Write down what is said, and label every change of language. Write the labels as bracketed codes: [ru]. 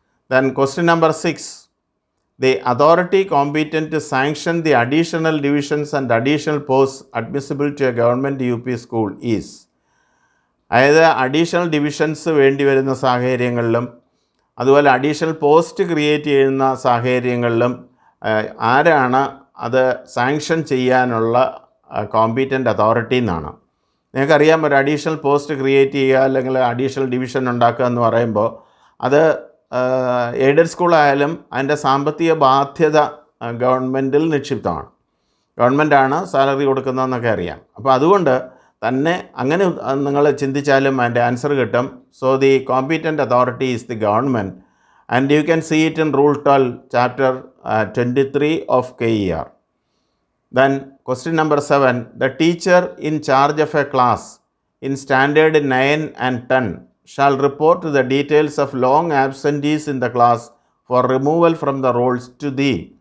[en] Then question number 6, the authority competent to sanction the additional divisions and additional posts admissible to a government UP school is. [ml] അതായത് additional divisions വേണ്ടി വരുന്ന സാഹചര്യങ്ങളിലും അതുപോലെ additional post create ചെയ്യുന്ന സാഹചര്യങ്ങളിലും ആരാണ് അത് സാങ്ഷൻ ചെയ്യാനുള്ള കോമ്പീറ്റൻ്റ് അതോറിറ്റി എന്നാണ്. നിങ്ങൾക്കറിയാം, ഒരു അഡീഷണൽ പോസ്റ്റ് ക്രിയേറ്റ് ചെയ്യുക അല്ലെങ്കിൽ അഡീഷണൽ ഡിവിഷൻ ഉണ്ടാക്കുക എന്ന് പറയുമ്പോൾ അത് എയ്ഡഡ് സ്കൂളായാലും അതിൻ്റെ സാമ്പത്തിക ബാധ്യത ഗവൺമെൻറ്റിൽ നിക്ഷിപ്തമാണ്. ഗവൺമെൻറ്റാണ് സാലറി കൊടുക്കുന്നതെന്നൊക്കെ അറിയാം. അപ്പോൾ അതുകൊണ്ട് തന്നെ അങ്ങനെ നിങ്ങൾ ചിന്തിച്ചാലും അതിൻ്റെ ആൻസർ കിട്ടും. [en] So the competent authority is the government, and you can see it in rule 12 chapter 23 of KER. Then question number 7, the teacher in charge of a class in standard 9 and 10 shall report the details of long absentees in the class for removal from the rolls to thee.